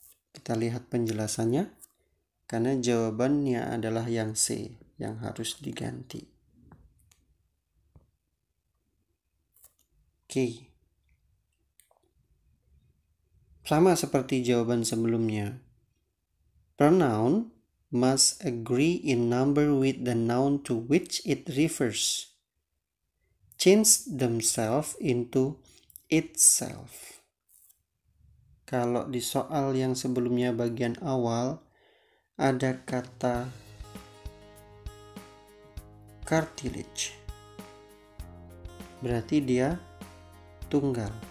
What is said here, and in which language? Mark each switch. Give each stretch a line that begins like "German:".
Indonesian: Kita lihat penjelasannya. Karena jawabannya adalah yang C, yang harus diganti. Oke. Sama seperti jawaban sebelumnya.
English: Pronoun must agree in number with the noun to which it refers. Change themselves into itself.
Indonesian: Kalau di soal yang sebelumnya bagian awal ada kata cartilage, berarti dia tunggal.